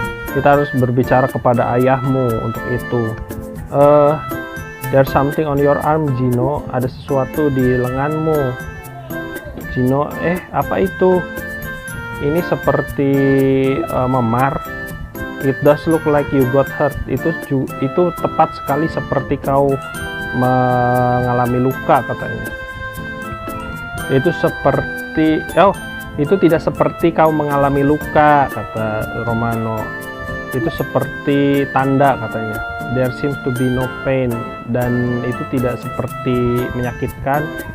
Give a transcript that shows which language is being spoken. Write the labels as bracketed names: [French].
[Indonesian] Kita harus berbicara kepada ayahmu untuk itu. [English] There's something on your arm, Gino. [Indonesian] Ada sesuatu di lenganmu, Gino. Apa itu? Ini seperti memar. [English] It does look like you got hurt. [Indonesian] Itu tepat sekali seperti kau mengalami luka, katanya. Itu seperti, itu tidak seperti kau mengalami luka, kata Romano. Itu seperti tanda, katanya. [English] There seems to be no pain, [Indonesian] dan itu tidak seperti menyakitkan.